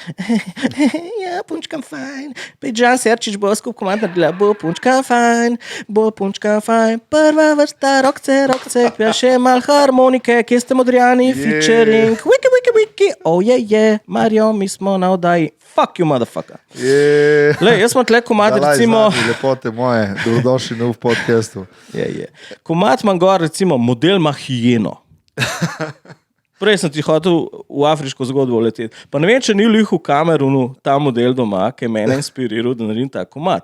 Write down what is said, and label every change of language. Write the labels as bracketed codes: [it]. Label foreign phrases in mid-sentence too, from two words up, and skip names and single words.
[sl] Ja, punčkam fajn. Pa je Jan Serčič bo skup komand naredila, bo punčkam fajn. Prva vrsta, rokce, pa še mal harmonike, kje ste Modrijani, featuring, wiki, Mario, mi smo na oddaji. [en] Fuck you, motherfucker. [sl] Lej, jaz smo tle komad, recimo... Lepote moje, dobrodošli v podcastu. Komad imam gor, recimo, model ima hijeno. Prej sem ti hotel v afriško zgodbo leteti. Pa ne vem, če ni lih v Kamerunu ta model doma, ki je mene inspiriral, da naredim ta komad.